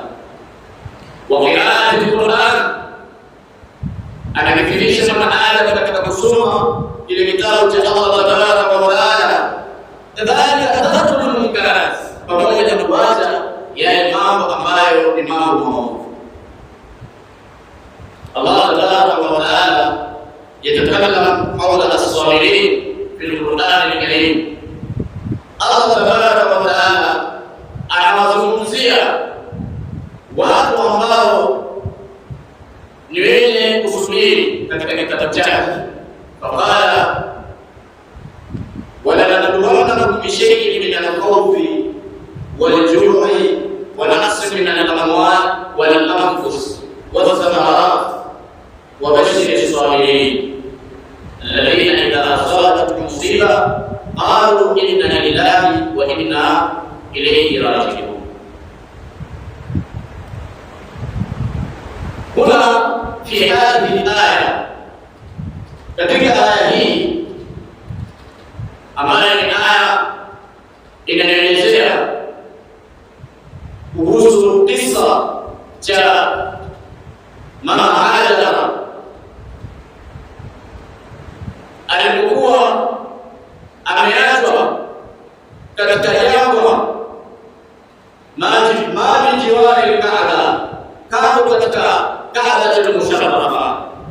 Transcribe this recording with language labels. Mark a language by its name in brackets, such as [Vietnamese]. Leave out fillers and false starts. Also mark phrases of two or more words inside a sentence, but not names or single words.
[Arabic] وقراءة القرآن, [Swahili] anakithirisha maana katika kusoma ile kitabu cha Allah [Arabic] تبارك وتعالى. كذلك تذكر المنكرات, [Swahili] pamoja na kuacha yale mambo ambayo ni mambo maovu. [Arabic] الله تبارك وتعالى يتكلم حول الصابرين في القرآن الكريم. [Swahili] Allah [Arabic] تبارك وتعالى [Swahili] anawazungumzia watu ambao ni wenye kusubiri katika kitabu chake. [Arabic] فقال ولنبلونكم بشيء من الخوف والجوع ونقص من الأموال والأنفس والثمرات وبشر الصابرين الذين إذا أصابتكم مصيبة قالوا إنا لله وإنا إليه راجعون. هنا في هذه الآية, [Swahili] katika aya hii ambayo ni aya inaelezea kuhusu kisa cha mama Hajara alipokuwa ameachwa katika jangwa maji [Arabic] جوار الكعبة, [Swahili] kando katika [Arabic] الكعبة المشرفة.